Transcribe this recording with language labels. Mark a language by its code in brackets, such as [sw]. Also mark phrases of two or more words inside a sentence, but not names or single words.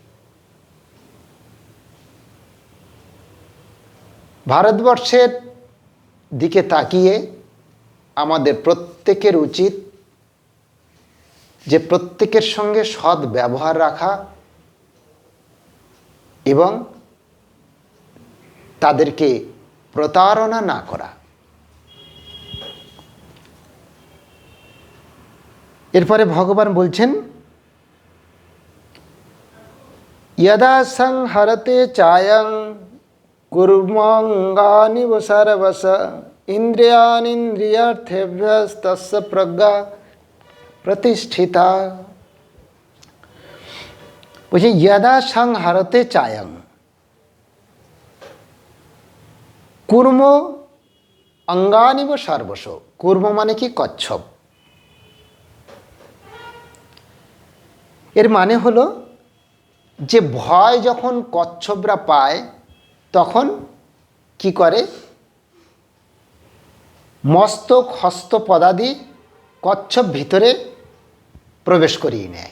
[bn] ভারতবর্ষের দিকে তাকিয়ে আমাদের প্রত্যেকের উচিত যে প্রত্যেকের সঙ্গে সৎ ব্যবহার রাখা এবং তাদেরকে প্রতারণা না করা। এরপরে ভগবান বলছেন, [sa] यदा संहरते चायं कुर्मंगानि सर्वश इंद्रियाणीन्द्रियार्थेभ्यस्तस्य प्रज्ञा प्रतिष्ठिता। [bn] বলছে [sa] यदा संहरते चायं কুর্ম অঙ্গানিব সর্বশ। [bn] কুর্ম মানে কি? কচ্ছপ। এর মানে হলো যে ভয় যখন কচ্ছপরা পায় তখন কি করে, মস্তক হস্ত পদাদি কচ্ছপ ভিতরে প্রবেশ করিয়ে নেয়।